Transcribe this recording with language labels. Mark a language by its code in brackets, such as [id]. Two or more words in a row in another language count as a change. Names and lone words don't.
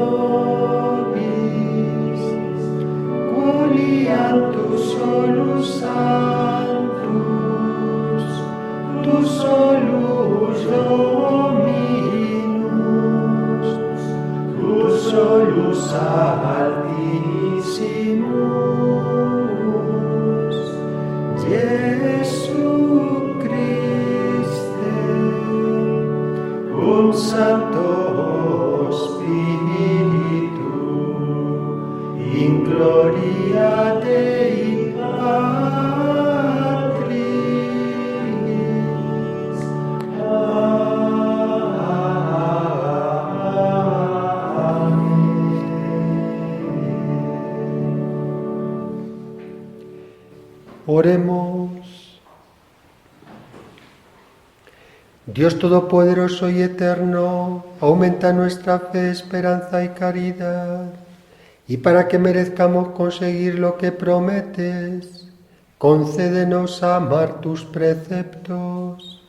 [la] nobis, quoliantus solus sanctus, tu solus Dominus, tu solus Altissimus, Jesu Christe, cum Sancto Spiritu, in gloria Dei Patris. [es] Oremos. Dios Todopoderoso y Eterno, aumenta nuestra fe, esperanza y caridad, y para que merezcamos conseguir lo que prometes, concédenos amar tus preceptos.